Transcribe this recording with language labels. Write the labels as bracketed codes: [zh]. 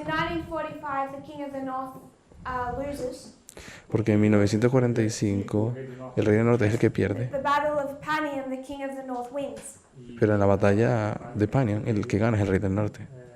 [en] in 1945 the King of the North loses. [es] Porque en 1945 el rey del norte es el que pierde, [en] The Battle of Panion, the King of the North wins. [es] pero en la batalla de Panion el que gana es el rey del norte.